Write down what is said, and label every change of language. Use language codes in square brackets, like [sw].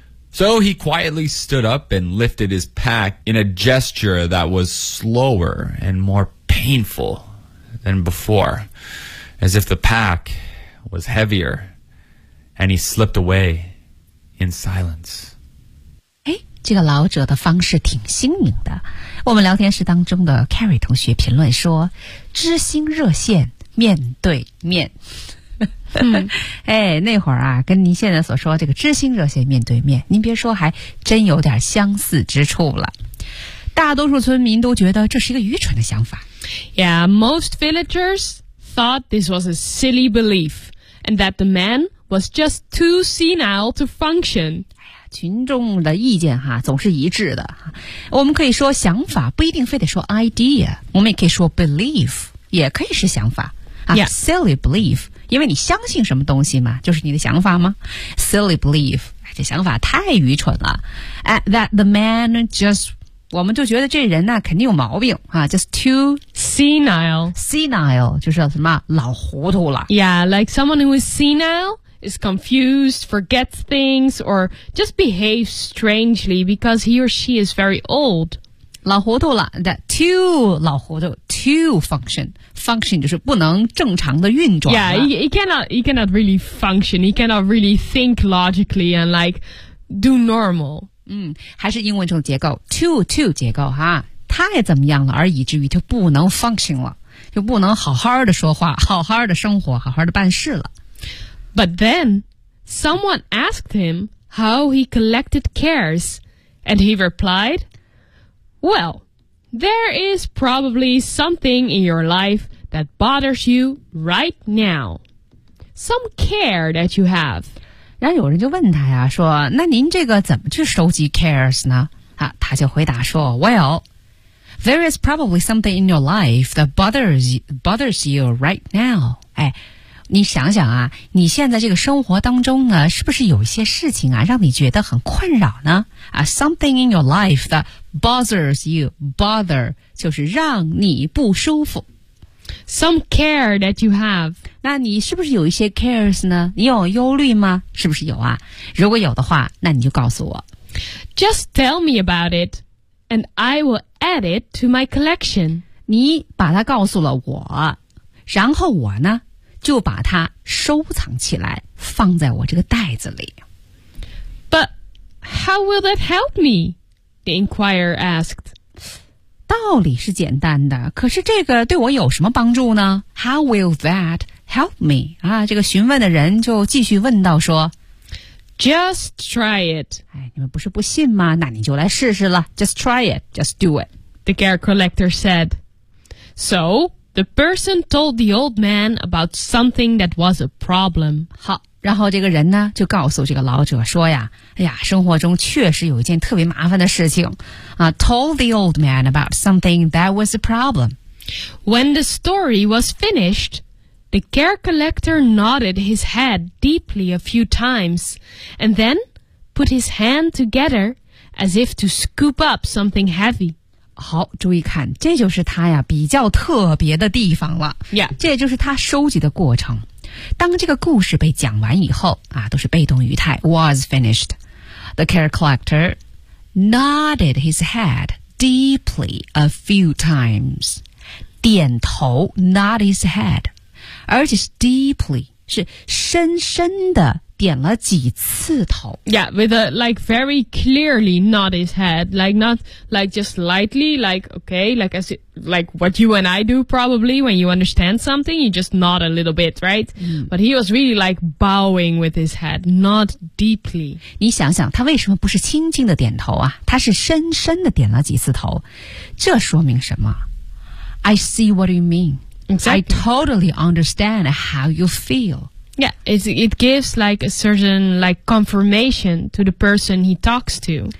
[en] So he quietly stood up and lifted his pack in a gesture that was slower and more painful than before, as if the pack was heavier, and he slipped away in silence. [zh] 哎，这个老者的方式挺新颖的。我们聊天室当中的 Carrie 同学评论说：“知心热线，面对面。” 嗯，哎，那会儿啊，跟您现在所说这个知心热线面对面，您别说，还真有点相似之处了。大多数村民都觉得这是一个愚蠢的想法。 [en] Yeah, most villagers thought this was a silly belief, and that the man was just too senile to function. [zh] 哎呀，群众的意见哈总是一致的。我们可以说想法，不一定非得说 idea， 我们也可以说 belief， 也可以是想法。 [en] Yeah. [zh] Silly belief， 因为你相信什么东西嘛，就是你的想法吗 ？Silly belief， 这想法太愚蠢了。 [en] That the man just， [zh] 我们就觉得这人呢、啊、肯定有毛病啊 ，just too [en] senile， [zh] 就是什么老糊涂了。 [en] Yeah， like someone who is senile is confused， forgets things， or just behaves strangely because he or she is very old。 [zh] 老糊涂了 ，that too 老糊涂 ，too function。 Function 就是不能正常的运转 [en] 了。Yeah, he cannot really function. He cannot really think logically and like do normal. [zh] 嗯，还是英文这种结构 ，too 结构哈，太怎么样了，而以至于就不能 function 了，就不能好好的说话，好好的生活，好好的办事了。 [en] But then someone asked him how he collected cares, and he replied, "Well." There is probably something in your life that bothers you right now. Some care that you have. [zh] 然后有人就问他呀，说，那您这个怎么去收集 cares 呢？啊，他就回答说 [en] ,Well, there is probably something in your life that bothers you right now. 哎， [zh] 你想想啊，你现在这个生活当中呢，是不是有一些事情啊，让你觉得很困扰呢？ [en] 啊 ，something in your life that bothers you, bother [zh] 就是让你不舒服。 [en] Some care that you have， [zh] 那你是不是有一些 cares 呢？你有忧虑吗？是不是有啊？如果有的话，那你就告诉我。 [en] Just tell me about it, and I will add it to my collection。 [zh] 你把它告诉了我，然后我呢？就把它收藏起来，放在我这个袋子里。 [en] But how will that help me? The inquirer asked. [zh] 道理是简单的，可是这个对我有什么帮助呢？ [en] How will that help me? [zh] 啊，这个询问的人就继续问道说， [en] Just try it. [zh] 哎，你们不是不信吗？那你就来试试了。 [en] Just try it. Just do it. The care collector said. So,The person told the old man about something that was a problem. [zh] 好，然后这个人呢，就告诉这个老者说呀，哎呀，生活中确实有一件特别麻烦的事情。 [en] Told the old man about something that was a problem. When the story was finished, the care collector nodded his head deeply a few times, and then put his hand together as if to scoop up something heavy. [zh] 好，注意看，这就是他呀比较特别的地方了。 [en] Yeah. [zh] 这就是他收集的过程。当这个故事被讲完以后啊，都是被动语态 ,was finished. [en] The care collector nodded his head deeply a few times. [zh] 点头 ,nod his head. 而且是 deeply, 是深深的点了几次头。 [en] Yeah, with a, like, very clearly nod his head. Like, not, like, just lightly, like, okay, like, as it, like, what you and I do, probably, when you understand something, you just nod a little bit, right?、 [zh] 嗯、 [en] But he was really, like, bowing with his head, not deeply. [zh] 你想想，他为什么不是轻轻的点头啊？他是深深的点了几次头。这说明什么？ [en] I see what you mean.、 Exactly. I totally understand how you feel. Yeah, it gives like a certain like confirmation to the person he talks to.